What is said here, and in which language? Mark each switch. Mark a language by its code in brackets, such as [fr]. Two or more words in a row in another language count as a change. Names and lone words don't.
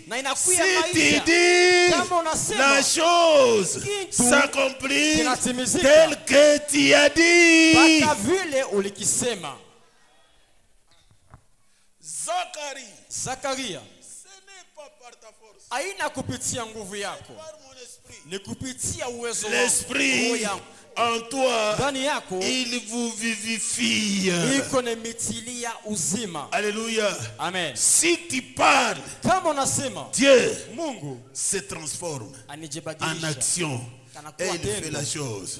[fr] Si tu dis la chose s'accomplit tel que tu as dit. Zakaria, ce n'est pas par ta force, [sw] haina kupitia nguvu yako, [fr] par mon esprit. [sw] ni kupitia uwezo wangu. [fr] L'esprit en toi, il vous vivifie. Alléluia. Amen. Si tu parles, Dieu se transforme en action. Et il fait la chose.